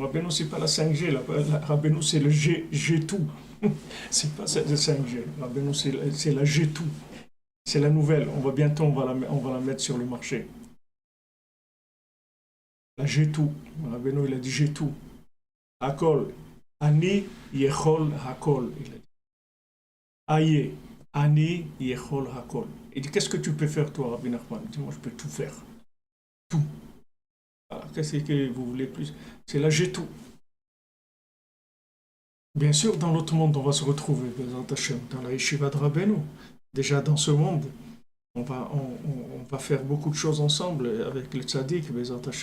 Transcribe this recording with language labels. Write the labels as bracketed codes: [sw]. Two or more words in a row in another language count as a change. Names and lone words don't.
[fr] Rabbeinu, c'est pas la 5G. Rabbeinu, c'est le G tout. C'est pas la 5G. Rabbeinu, c'est la G tout. C'est la nouvelle. Bientôt, on va la mettre sur le marché. La G tout. Rabbeinu, il a dit G tout. [he] הכל. אני יכול הכל. [fr] Il a dit. Aïe. [he] אני יכול הכל. [fr] Il dit, qu'est-ce que tu peux faire, toi, Rabbi Nachman? Il dit, moi, je peux tout faire. Tout. Qu'est-ce que vous voulez plus? C'est là, j'ai tout. Bien sûr, dans l'autre monde, on va se retrouver, dans la Yeshiva de Rabbeinu. Déjà, dans ce monde, on va faire beaucoup de choses ensemble avec le tzaddik, [he] בעזרת השם.